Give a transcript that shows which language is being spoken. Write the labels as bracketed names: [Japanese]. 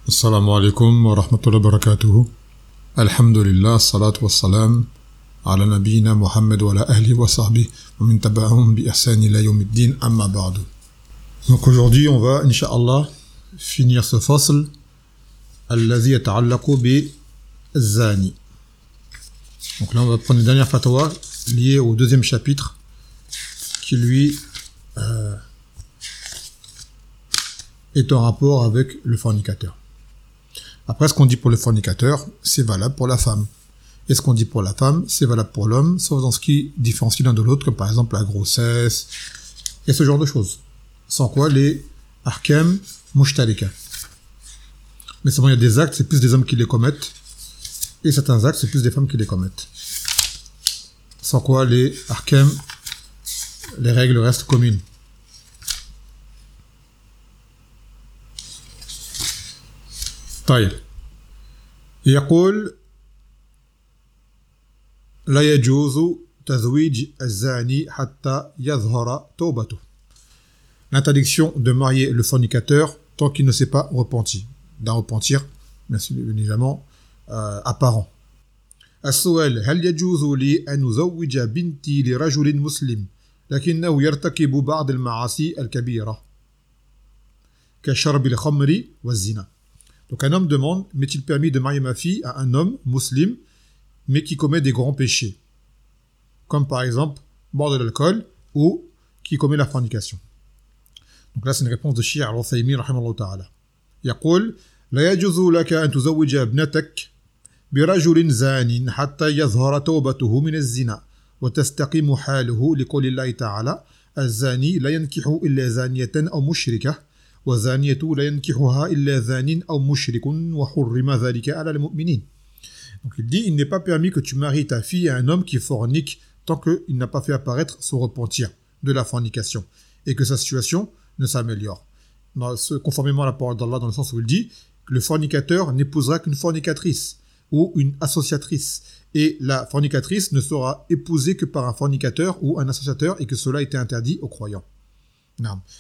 [Arabic] السلام عليكم ورحمة الله وبركاته. الحمد لله، الصلاة والسلام على نبينا محمد وعلى أهله وصحبه ومن تبعهم بإحسان إلى يوم الدين، أما بعد. [French] Donc aujourd'hui on va inshallah finir ce fasl [Arabic] الذي يتعلق بالزاني. [French] Donc là on va prendre la dernière fatwa liée au deuxième chapitre qui lui est en rapport avec le fornicateur. Après, ce qu'on dit pour le fornicateur, c'est valable pour la femme. Et ce qu'on dit pour la femme, c'est valable pour l'homme, sauf dans ce qui différencie l'un de l'autre, comme par exemple la grossesse, et ce genre de choses. Sans quoi, les [Arabic] arkem mouchtalika. [French] Mais seulement, il y a des actes, c'est plus des hommes qui les commettent, et certains actes, c'est plus des femmes qui les commettent. Sans quoi, les arkem, les règles restent communes. [Arabic] طيب يقول لا يجوز تزويج الزاني حتى يظهر توبته. [French] L'interdiction de marier le fornicateur tant qu'il ne s'est pas repenti. D'un repentir, bien sûr, évidemment, apparent. [Arabic] السؤال هل يجوز لي أن أزوج بنتي لرجل مسلم لكنه يرتكب بعض المعاصي الكبيرة كشرب الخمر والزنا. [French] Donc un homme demande, m'est-il permis de marier ma fille à un homme musulman, mais qui commet des grands péchés, comme par exemple boire de l'alcool ou qui commet la fornication. Donc là c'est une réponse de Cheikh Al-Utsaimin rahimahullah ta'ala. [Arabic] يقول لا يجوز لك أن تزوج ابنتك برجل زان حتى يظهر توبته من الزنا وتستقيم حاله لقول الله تعالى الزاني لا ينكح إلا زانية أو مشركة وزانية لا ينكحها إلا زان أو مشرك وحرم ذلك على المؤمنين. [French] Donc il dit, il n'est pas permis que tu maries ta fille à un homme qui fornique tant qu'il n'a pas fait apparaître son repentir de la fornication et que sa situation ne s'améliore. Conformément à la parole d'Allah, dans le sens où il dit, le fornicateur n'épousera qu'une fornicatrice ou une associatrice et la fornicatrice ne sera épousée que par un fornicateur ou un associateur et que cela était interdit aux croyants. Non.